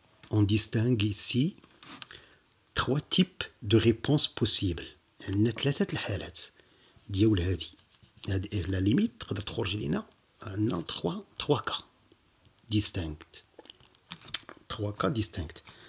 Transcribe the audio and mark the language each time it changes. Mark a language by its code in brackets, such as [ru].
[fr] On distingue ici trois types de réponses possibles. [ar] عندنا ثلاثة الحالات ديال هادي. [fr] La limite [ar] تقدر تخرج لينا عندنا [fr] trois cas distincts. Trois cas distincts.